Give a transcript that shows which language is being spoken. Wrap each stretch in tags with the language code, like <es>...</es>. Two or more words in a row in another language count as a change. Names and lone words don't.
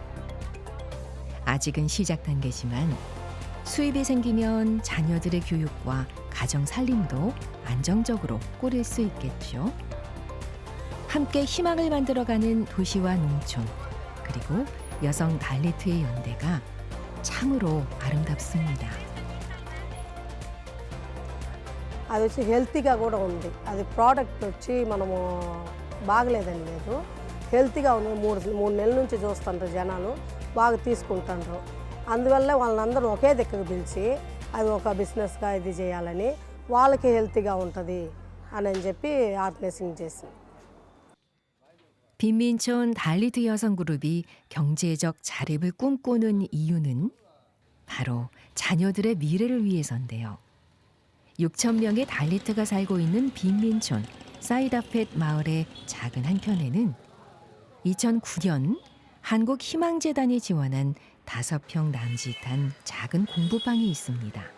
<ko>아직은 시작 단계지만 수입이 생기면 자녀들의 교육과 가정 살림도 안정적으로 꾸릴 수 있겠죠. 함께 희망을 만들어가는 도시와 농촌, 그리고 여성 달리트의 연대가 참으로 아름답습니다.</ko> <te>అది వచ్చి హెల్తీగా కూడా ఉంది. అది ప్రోడక్ట్ వచ్చి మనము బాగలేదని లేదు, హెల్తీగా ఉంది. మూడు నెలల నుంచి చూస్తుంటారు జనాలు, బాగా తీసుకుంటారు. అందువల్ల వాళ్ళందరూ ఒకే దగ్గర పిలిచి అది ఒక బిజినెస్గా ఇది చేయాలని, వాళ్ళకి హెల్తీగా ఉంటుంది అని చెప్పి ఆర్గనైజింగ్ చేసింది.</te> <ko>빈민촌 달리트 여성 그룹이 경제적 자립을 꿈꾸는 이유는 바로 자녀들의 미래를 위해서인데요. 6천 명의 달리트가 살고 있는 빈민촌 사이다펫 마을의 작은 한켠에는 2009년 한국희망재단이 지원한 5평 남짓한 작은 공부방이 있습니다.</ko>